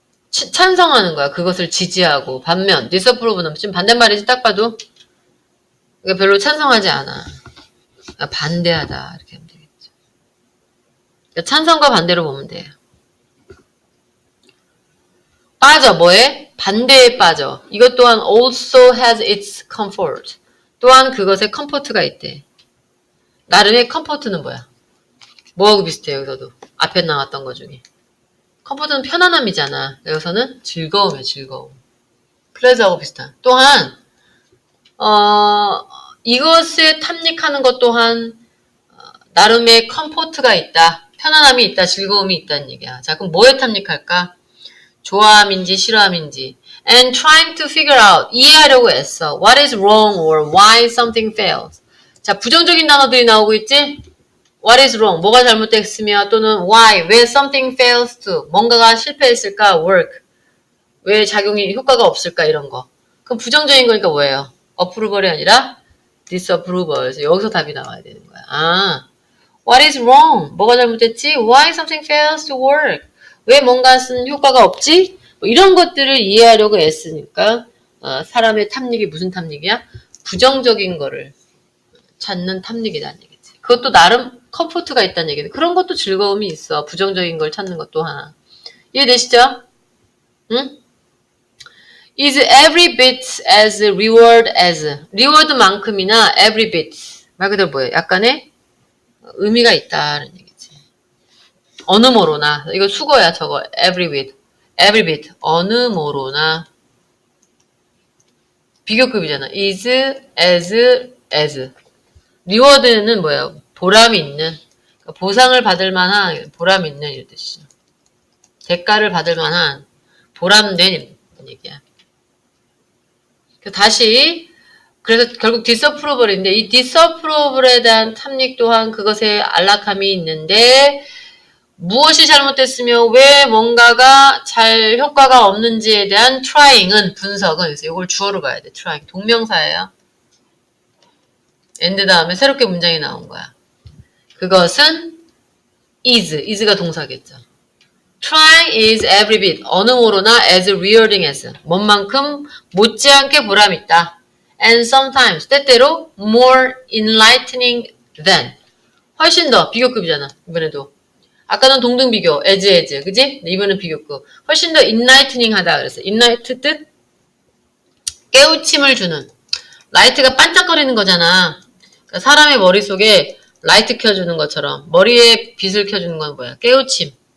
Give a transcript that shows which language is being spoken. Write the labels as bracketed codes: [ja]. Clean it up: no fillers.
[ko] 찬성하는 거야. 그것을 지지하고. 반면 disapprove는 지금 반대말이지 딱 봐도 이거 별로 찬성하지 않아. 반대하다. 이렇게 하면 되겠죠. 그러니까 찬성과 반대로 보면 돼요. 빠져. 뭐에? 반대에 빠져. 이것 또한 [en] also has its comfort. [ko] 또한 그것에 컴포트가 있대. 나름의 컴포트는 뭐야? 뭐하고 비슷해 여기서도. 앞에 나왔던 것 중에. 컴포트는 편안함이잖아. 여기서는 즐거움이야, 즐거움. 플레저하고 비슷한. 또한 이것을 탐닉하는 것 또한 나름의 컴포트가 있다. 편안함이 있다. 즐거움이 있다는 얘기야. 자, 그럼 뭐에 탐닉할까? 좋아함인지 싫어함인지. [en] And trying to figure out. [ko] 이해하려고 애써. [en] What is wrong or why something fails. [ko] 자, 부정적인 단어들이 나오고 있지? [en] What is wrong? [ko] 뭐가 잘못됐으며 또는 why? [en] 왜 something fails to? [ko] 뭔가가 실패했을까? [en] work. [ko] 왜 작용이 효과가 없을까? 이런 거. 그럼 부정적인 거니까 뭐예요? approval이 아니라 disapproval. 그래서 여기서 답이 나와야 되는 거야. 아, what is wrong? 뭐가 잘못됐지? [en] Why something fails to work? [ko] 왜 뭔가 쓴 효과가 없지? 뭐 이런 것들을 이해하려고 애쓰니까 사람의 탐닉이 무슨 탐닉이야? 부정적인 거를 찾는 탐닉이라는 얘기지. 그것도 나름 컴포트가 있다는 얘기는 그런 것도 즐거움이 있어. 부정적인 걸 찾는 것도 하나. 이해되시죠? 응? [en] Is every bit as reward as reward만큼이나 every bit [ko] 말 그대로 뭐예요? 약간의 의미가 있다는 얘기지. 어느 모로나 이거 수거야 저거 every bit 어느 모로나 비교급이잖아. is as 리워드는 뭐예요? 보람이 있는 그러니까 보상을 받을 만한 보람 있는 이런 뜻이죠. 대가를 받을 만한 보람된 얘기야. 다시 그래서 결국 disapproval인데 이 disapproval에 대한 탐닉 또한 그것에 안락함이 있는데 무엇이 잘못됐으며 왜 뭔가가 잘 효과가 없는지에 대한 trying은 분석은 그래서 이걸 주어로 봐야 돼. trying 동명사예요. and 다음에 새롭게 문장이 나온 거야. 그것은 is가 동사겠죠. [en] Trying is every bit [ko] 어느 모로나 [en] as rewarding as [ko] 뭔만큼 못지않게 보람있다. [en] And sometimes [ko] 때때로 [en] more enlightening than [ko] 훨씬 더 비교급이잖아. 이번에도 아까는 동등 비교 as 그지? 이번엔 비교급 훨씬 더 enlightening 하다 그랬어. enlight 뜻 깨우침을 주는 라이트가 반짝거리는 거잖아. 그러니까 사람의 머릿속에 라이트 켜주는 것처럼 머리에 빛을 켜주는 건 뭐야? 깨우침.